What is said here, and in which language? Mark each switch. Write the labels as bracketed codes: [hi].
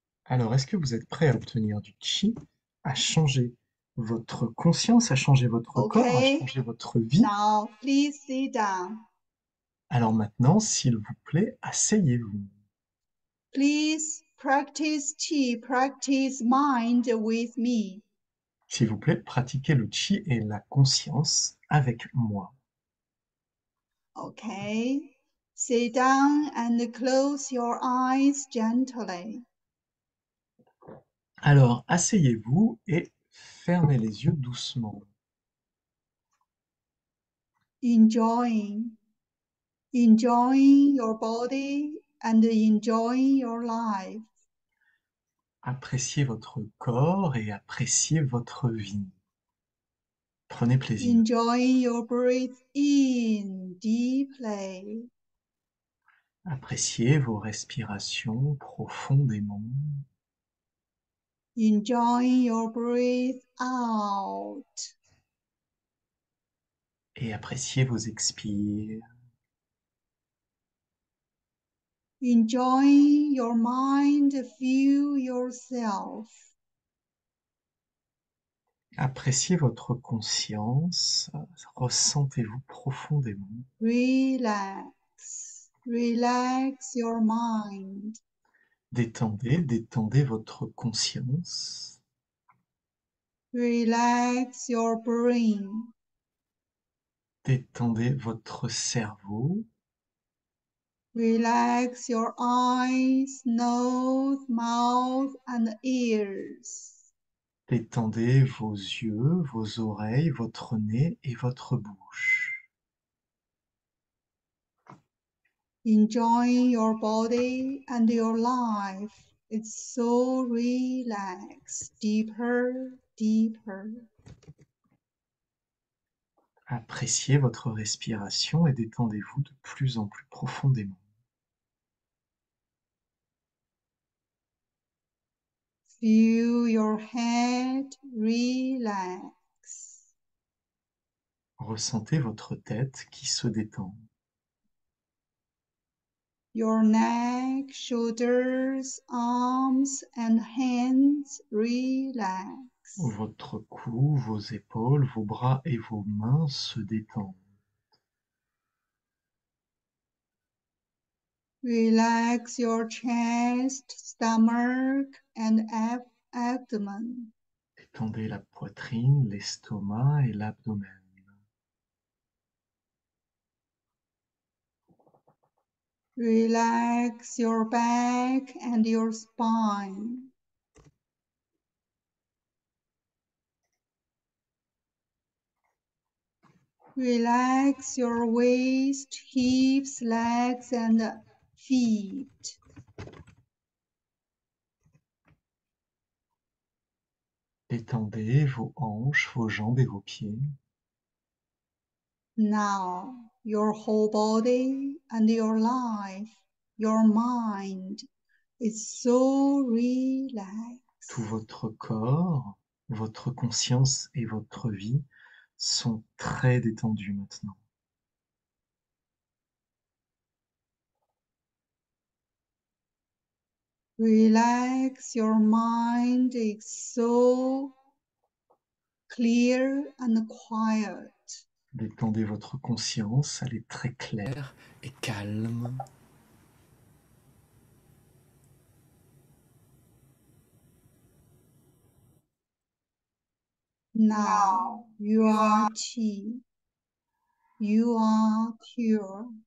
[fr] Alors, est-ce que vous êtes prêt à obtenir du chi, à changer votre conscience, à changer votre corps, à [en] Okay. [fr] changer votre vie? [en] Now, please sit down. [fr] Alors maintenant, s'il vous plaît, asseyez-vous. [en] Please practice chi, practice mind with me. [fr] S'il vous plaît, pratiquez le chi et la conscience avec moi. [en] Okay. Sit down and close your eyes gently. [fr] Alors, asseyez-vous et fermez les yeux doucement. [en] Enjoying your body and enjoying your life. [fr] Appréciez votre corps et appréciez votre vie. Prenez plaisir. [en] Enjoying your breath in deeply. [fr] Appréciez vos respirations profondément. [en] Enjoying your breath out. [fr] Et appréciez vos expires. [en] Enjoying your mind, feel yourself. [fr] Appréciez votre conscience. Ressentez-vous profondément. [en] Relax. Relax your mind. [fr] Détendez votre conscience. [en] Relax your brain. [fr] Détendez votre cerveau. [en] Relax your eyes, nose, mouth, and ears. [fr] Détendez vos yeux, vos oreilles, votre nez et votre bouche. [en] Enjoying your body and your life. It's so relaxed. Deeper, deeper. [fr] Appréciez votre respiration et détendez-vous de plus en plus profondément. [en] Feel your head relax. [fr] Ressentez votre tête qui se détend. [en] Your neck, shoulders, arms, and hands relax. [fr] Votre cou, vos épaules, vos bras et vos mains se détendent. [en] Relax your chest, stomach, and abdomen. [fr] Détendez la poitrine, l'estomac et l'abdomen. [en] Relax your back and your spine. Relax your waist, hips, legs, and feet. [fr] Détendez vos hanches, vos jambes et vos pieds. [en] Now, your whole body and your life, your mind is so relaxed. [fr] Tout votre corps, votre conscience et votre vie sont très détendus maintenant. [en] Relax, your mind is so clear and quiet. [fr] Détendez votre conscience, elle est très claire et calme. [en] Now you are Qi. You are pure.